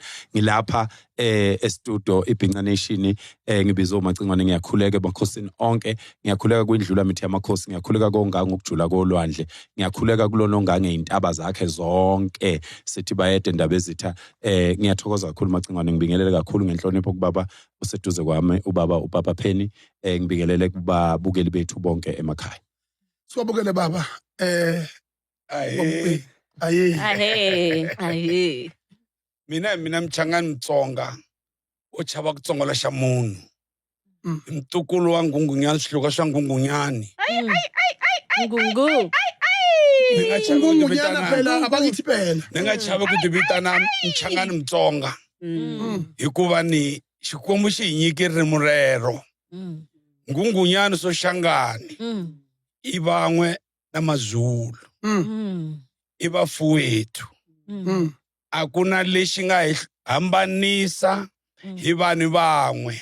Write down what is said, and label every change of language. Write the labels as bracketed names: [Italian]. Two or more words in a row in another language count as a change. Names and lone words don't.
[Zulu] Ngilapha estudio iBhinca Nation ngibiza uMacingwane ngiyakhuleka emakhosini onke ngiyakhuleka kwindlula mithi yamakhosi ngiyakhuleka kongange ukujula kolwandle ngiyakhuleka kulona ongange izintaba zakhe zonke sithi bayede indaba ezitha ngiyathokoza kakhulu Macingwane ngibingelele kakhulu ngenhlonipho kubaba useduze kwami ubaba Penny ngibingelele kubabukeli bethu bonke emakhaya. Siwabukele baba. Aye. Ahe. [Tsonga] Mina Mchangani Mtsonga uchava kutsongola xa munhu. Mtukulu wa Ngungunyani swihluka swa Ngungunyani. Ngungu. [Zulu] Ngungunyana phela abakithi phela. [Tsonga] Ni nga chava ku ti vitana Mchangani Mtsonga. Hikuva ni Xikwembu xi hi nyike ririmi rero. Ngungunyani swo Xangani. I van'we na Mazulu. I vafuwethu. A ku na lexi nga hi hambanisa hi vanhu van'we.